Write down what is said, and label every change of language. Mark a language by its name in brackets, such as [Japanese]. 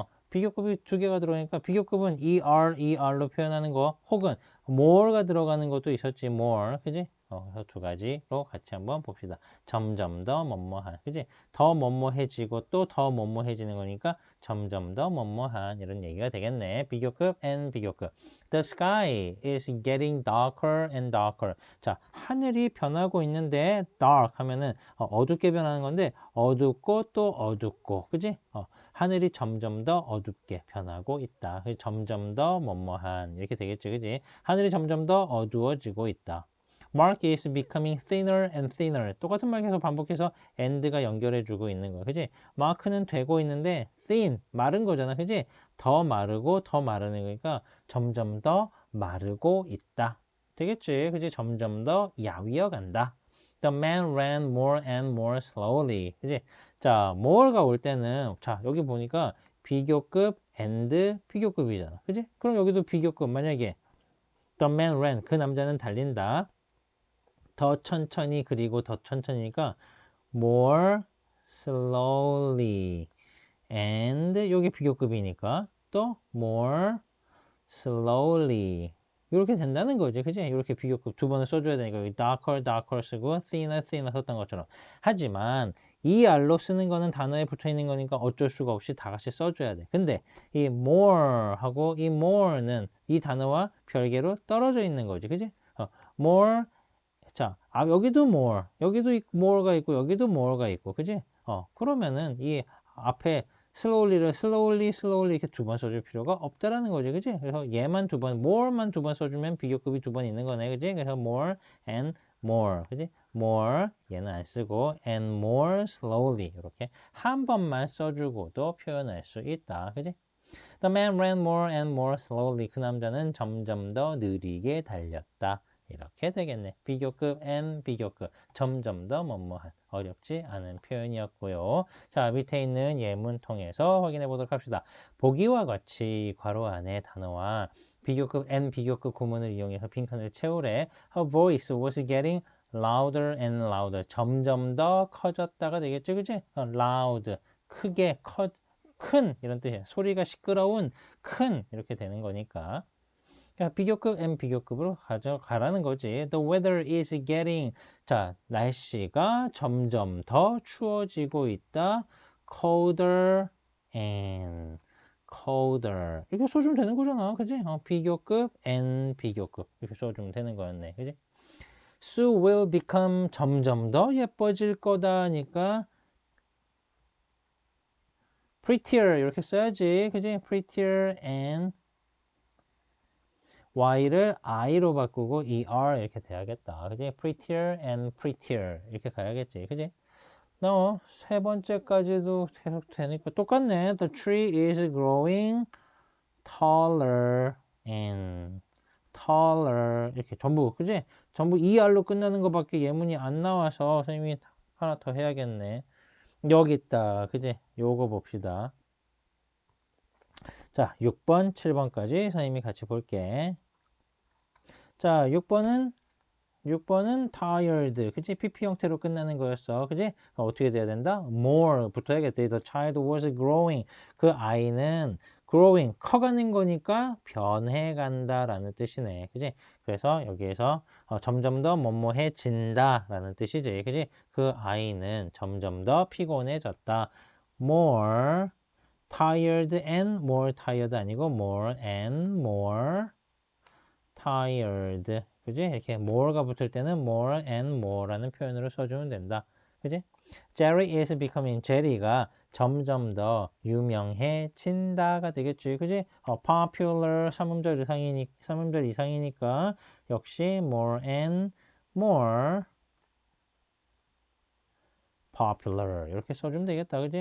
[Korean] 비교급이 두 개가 들어오니까 비교급은 ER로 표현하는 거 혹은 more가 들어가는 것도 있었지. more. 그지? 그래서 두 가지로 같이 한번 봅시다. 점점 더 뭐뭐한. 그지? 더 뭐뭐해지고 또 더 뭐뭐해지는 거니까 점점 더 뭐뭐한 이런 얘기가 되겠네. 비교급 and 비교급. [English] The sky is getting darker and darker. [Korean] 자, 하늘이 변하고 있는데 dark 하면은 어둡게 변하는 건데 어둡고 또 어둡고. 그지? 하늘이 점점 더 어둡게 변하고 있다. 점점 더 뭐뭐한 이렇게 되겠지. 그지? 하늘이 점점 더 어두워지고 있다. [English] Mark is becoming thinner and thinner. [Korean] 똑같은 말 계속 반복해서 and가 연결해주고 있는 거야. 그지? 마크는 되고 있는데 thin, 마른 거잖아. 그지? 더 마르고 더 마르는 거니까 점점 더 마르고 있다. 되겠지? 그지? 점점 더 야위어 간다. [English] The man ran more and more slowly. [Korean] 그지? 자, more가 올 때는 자, 여기 보니까 비교급 and 비교급이잖아. 그지? 그럼 여기도 비교급 만약에 [English] The man ran [Korean] 그 남자는 달린다. 더 천천히 그리고 더 천천히니까 more slowly and 여기 비교급이니까 또 more slowly 이렇게 된다는 거지. 그지? 이렇게 비교급 두 번을 써줘야 되니까 여기 darker 쓰고 thinner 썼던 것처럼. 하지만 ER로 쓰는 거는 단어에 붙어 있는 거니까 어쩔 수가 없이 다 같이 써줘야 돼. 근데 이 more 하고 이 more는 이 단어와 별개로 떨어져 있는 거지. 그지? more 자, 여기도 more, 여기도 more가 있고, 여기도 more가 있고, 그지? 그러면은 이 앞에 slowly를 slowly 이렇게 두 번 써줄 필요가 없다라는 거지, 그지? 그래서 얘만 두 번, more만 두 번 써주면 비교급이 두 번 있는 거네, 그지? 그래서 [English] more and more, [Korean] 그지? more 얘는 안 쓰고 [English] and more slowly [Korean] 이렇게 한 번만 써주고도 표현할 수 있다, 그지? [English] The man ran more and more slowly. [Korean] 그 남자는 점점 더 느리게 달렸다. 이렇게 되겠네. 비교급 and 비교급. 점점 더 뭐뭐한. 어렵지 않은 표현이었고요. 자, 밑에 있는 예문 통해서 확인해 보도록 합시다. 보기와 같이 괄호 안에 단어와 비교급 and 비교급 구문을 이용해서 빈칸을 채우래. [English] Her voice was getting louder and louder. [Korean] 점점 더 커졌다가 되겠죠, 그지? loud. 크게 큰 이런 뜻이에요. 소리가 시끄러운 큰 이렇게 되는 거니까. 비교급 and 비교급으로 가져가라는 거지. [English] The weather is getting [Korean] 자 날씨가 점점 더 추워지고 있다. [English] colder and colder [Korean] 이렇게 써주면 되는 거잖아, 그지? 비교급 and 비교급 이렇게 써주면 되는 거였네, 그지? [English] Sue will become [Korean] 점점 더 예뻐질 거다니까. prettier 이렇게 써야지, 그지? prettier and y를 i로 바꾸고 er 이렇게 돼야겠다, 그지? [English] prettier and prettier [Korean] 이렇게 가야겠지, 그지? 너 세 번째까지도 계속 되니까 똑같네. [English] The tree is growing taller and taller [Korean] 이렇게 전부, 그지? 전부 er로 끝나는 것밖에 예문이 안 나와서 선생님이 하나 더 해야겠네. 여기 있다, 그지? 요거 봅시다. 자, 6번, 7번까지 선생님이 같이 볼게. 자, 6번은 tired. 그치? PP 형태로 끝나는 거였어. 그치? 어떻게 돼야 된다? more 붙어야겠다. [English] The child was growing. [Korean] 그 아이는 growing, 커가는 거니까 변해간다 라는 뜻이네. 그치? 그래서 여기에서 점점 더 뭐뭐해진다 라는 뜻이지. 그치? 그 아이는 점점 더 피곤해졌다. [English] more tired and more tired [Korean] 아니고 [English] more and more tired. [Korean] 그지? 이렇게 more가 붙을 때는 more and more라는 표현으로 써주면 된다. 그지? [English] Jerry is becoming, [Korean] 제리가 점점 더 유명해진다가 되겠지. 그지? popular 3음절 이상이니까 역시 [English] more and more popular [Korean] 이렇게 써주면 되겠다. 그지?